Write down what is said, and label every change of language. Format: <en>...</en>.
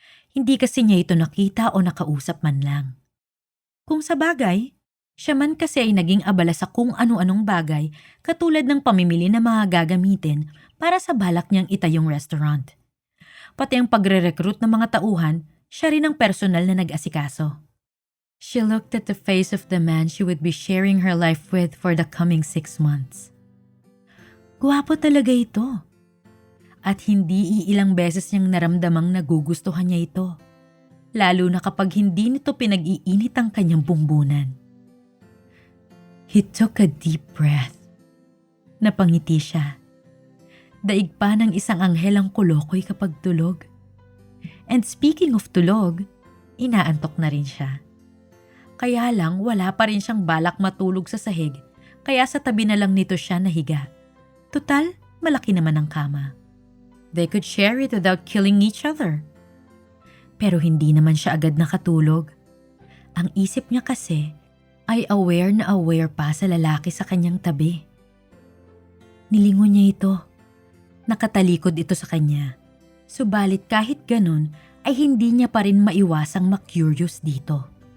<tl>Hindi kasi niya ito nakita o nakausap man lang. Kung sa bagay, siya man kasi ay naging abala sa kung ano-anong bagay katulad ng pamimili ng mga gagamitin para sa balak niyang itayong restaurant. Pati ang pagre-recruit ng mga tauhan, siya rin ang personal na nag-asikaso.</tl> <en>She looked at the face of the man she would be sharing her life with for the coming 6 months.</en> <tl>Guwapo talaga ito. At hindi iilang beses niyang naramdamang nagugustuhan niya ito. Lalo na kapag hindi nito pinag-iinit ang kanyang bumbunan.</tl> <en>He took a deep breath.</en> <tl>Napangiti siya. Daig pa ng isang anghel ang kulokoy kapag tulog.</tl> <en>And speaking of</en> <tl>tulog, inaantok na rin siya. Kaya lang wala pa rin siyang balak matulog sa sahig, kaya sa tabi na lang nito siya nahiga. Tutal, malaki naman ang kama.</tl> <en>They could share it without killing each other.</en> <tl>Pero hindi naman siya agad nakatulog. Ang isip niya kasi ay aware na aware pa sa lalaki sa kanyang tabi. Nilingon niya ito. Nakatalikod ito sa kanya. Subalit kahit ganun ay hindi niya pa rin maiwasang ma-curious dito.</tl>